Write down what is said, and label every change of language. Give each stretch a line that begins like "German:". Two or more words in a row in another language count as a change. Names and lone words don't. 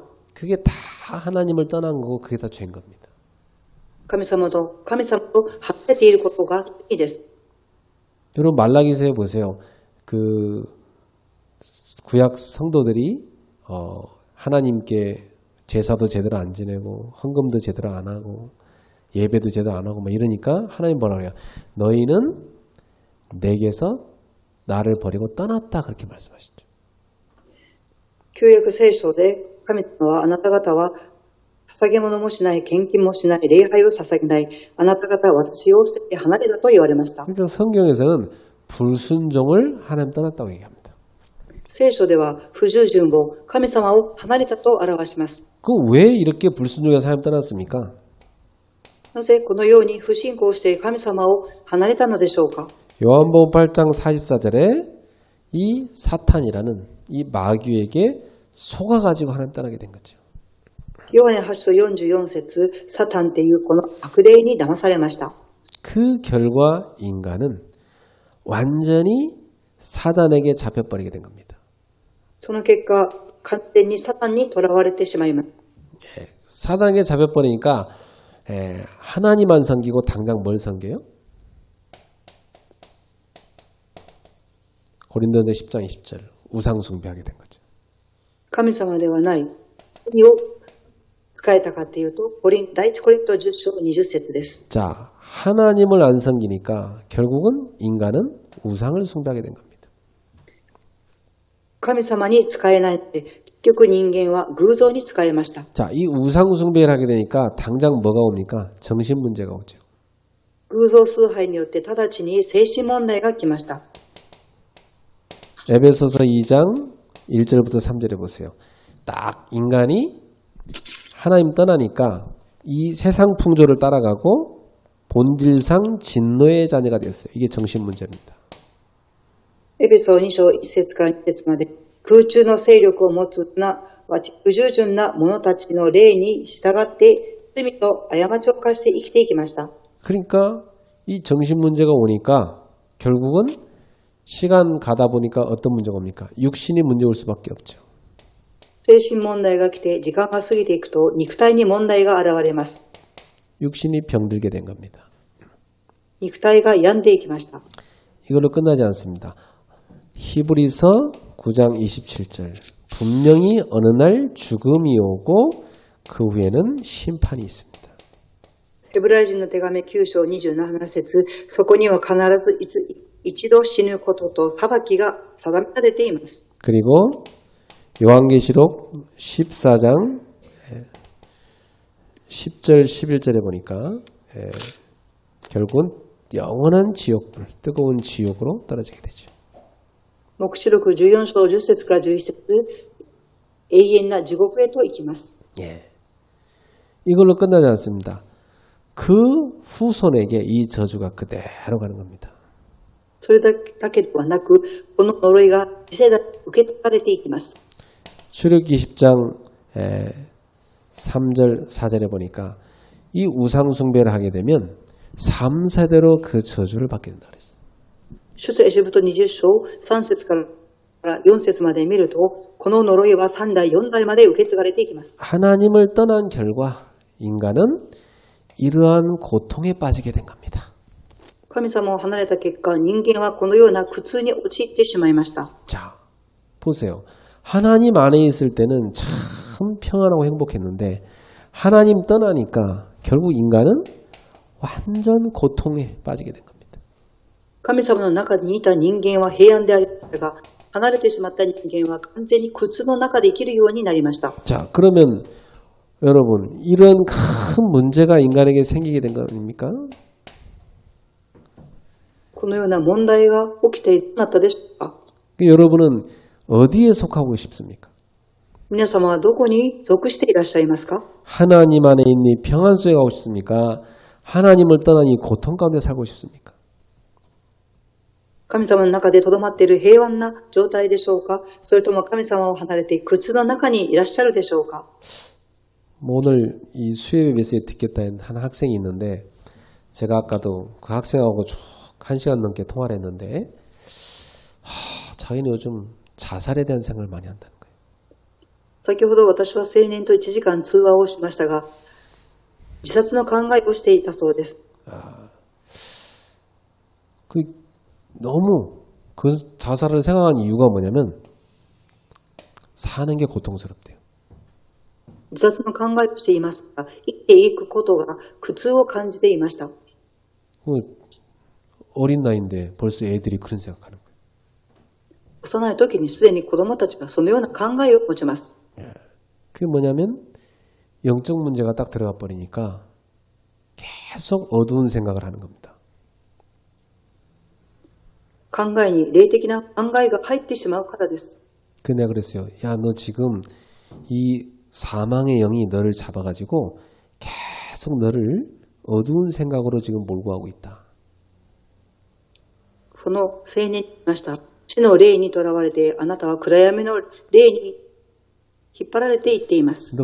Korean: 그게 다 하나님을 떠난 거고 그게 다 죄인 겁니다.
Japanese: 神様と離れていることがいいです。
Korean: 여러분 말라기서에 보세요. 그 구약 성도들이 하나님께 제사도 제대로 안 지내고 헌금도 제대로 안 하고 예배도 제대로 안 하고 막 이러니까 하나님 뭐라 그래요? 너희는 내게서 나를 버리고 떠났다 그렇게 말씀하시죠.
Japanese: 旧約聖書で神様はあなた方は捧げ物もしない、献金もしない、礼拝を捧げない、あなた方は私を捨てて離れたと言われました。
Korean: 그러니까 성경에서는 불순종을 하나님 떠났다고 얘기합니다.
Japanese: 聖書では不従順を神様を離れたと表します。
Korean: 그 왜 이렇게 불순종해서 하나님 떠났습니까?
Japanese: なぜこのように不信仰して神様を離れたのでしょうか。
Korean: 요한복음 8장 44절에 이 사탄이라는 이 마귀에게 속아가지고 하나님 떠나게 된 거죠.
Japanese: ヨハネ8章44節、サタンっていうこの悪霊に騙されました。
Korean: 그 결과 인간은 완전히 사단에게 잡혀버리게 된 겁니다.
Japanese: その結果、完全にサタンに囚われてしまいます。
Korean: 사단에게 잡혀버리니까 하나님만 섬기고 당장 뭘 섬겨요? 고린도전서 10장 20절 우상 숭배하게 된 거죠.
Japanese: 神様ではない。何を使えたかというと、第一コリント10章20節です。
Korean: 자, 하나님을 안 섬기니까 결국은 인간은 우상을 숭배하게 된 겁니다.
Japanese: 神様に使えないので、結局人間は偶像に使えました。
Korean: 자, 이 우상 숭배를 하게 되니까 당장 뭐가 옵니까? 정신 문제가 오죠.
Japanese: 偶像崇拝によって直ちに精神問題が来ました。
Korean: 에베소서 2장 1절부터 3절에 보세요. 딱 인간이 하나님 떠나니까 이 세상 풍조를 따라가고 본질상 진노의 자녀가 됐어요. 이게 정신 문제입니다.
Japanese: エペソ2章1節から2節まで、空中の勢力を持つ不従順な者たちの霊に従って罪と過ちを犯して生きていきました。
Korean: 그러니까 이 정신 문제가 오니까 결국은 시간 가다 보니까 어떤 문제가 옵니까? 육신이 문제 올 수밖에 없죠.
Japanese: 精神問題が来て時間が過ぎていくと肉体に問題が現れます。
Korean: 육신이 병들게 된 겁니다.
Japanese: 肉体が病んでいきました。
Korean: 이걸로 끝나지 않습니다. 히브리서 9장 27절 분명히 어느 날 죽음이 오고 그 후에는 심판이 있습니다.
Japanese: ヘブライ人の手紙9章27節、そこには必ず一度死ぬことと裁きが定められています。
Korean: 그리고 요한계시록 14장 10절 11절에 보니까 결국은 영원한 지옥불, 뜨거운 지옥으로 떨어지게 되죠.
Japanese: 黙示録14章10節から11節、永遠な地獄へと行きます。
Korean: 예. 이걸로 끝나지 않습니다. 그 후손에게 이 저주가 그대로 가는 겁니다.
Japanese: それだけではなく、この呪いが次世代に受け継がれていきます。
Korean: 출애굽기 10장 3절, 4절에 보니까 이 우상 숭배를 하게 되면 3세대로 그 저주를 받게 된다 그랬어요.
Japanese: 出エジプト20章3節から4節まで見ると、この呪いは3代4代まで受け継がれていきます。
Korean: 하나님을 떠난 결과 인간은 이러한 고통에 빠지게 된 겁니다.
Japanese: 神様を離れた結果、人間はこのような苦痛に陥ってしまいました。
Korean: 자, 보세요. 하나님 안에 있을 때는 참 평안하고 행복했는데 하나님 떠나니까 결국 인간은 완전 고통에 빠지게 된 겁니다.
Japanese: 神様の中にいた人間は平安でありましたが、離れてしまった人間は完全に苦痛の中で生きるようになりました。
Korean: 자, 그러면 여러분, 이런 큰 문제가 인간에게 생기게 된 거 아닙니까?
Japanese: このような問題が起きていなったでしょうか。
Korean: 여러분은 어디에 속하고 싶습니까?
Japanese: 皆様はどこに属していらっしゃいますか？
Korean: 하나님 안에 있는 이 평안 속에 가고 싶습니까? 하나님을 떠난 이 고통 가운데 살고 싶습니까?
Japanese: 神様の中で留まっている平安な状態でしょうか？それとも神様を離れて苦痛の中にいらっしゃるでしょうか？
Korean: 오늘 이 수요예배 메시지 듣겠다는 한 학생이 있는데 제가 아까도 그 학생하고 쭉 1시간 넘게 통화를 했는데 자기는 요즘 자살에 대한 생각을 많이 한다는 거예요.
Japanese: 先ほど私は青年と1時間通話をしましたが、自殺の考えをしていたそうです。
Korean: 너무 그 자살을 생각한 이유가 뭐냐면 사는 게 고통스럽대요.
Japanese: 自殺の考えをしていますが、生きていくことが苦痛を感じていました。
Korean: 어린 나이인데 벌써 애들이 그런 생각하는 거예요.
Japanese: 幼い時にすでに子供たちがそのような考えを持ちます。
Korean: 그게 뭐냐면 영적 문제가 딱 들어가 버리니까 계속 어두운 생각을 하는 겁니다.
Japanese: 考えに霊的な考えが入ってしまうからです。
Korean: 그 내가 그랬어요. 야, 너 지금 이 사망의 영이 너를 잡아가지고 계속 너를 어두운 생각으로 지금 몰고 가고 있다.
Japanese: その青年に言いました。死の霊にとらわれて、あなたは暗闇の霊に引っ張られていっています。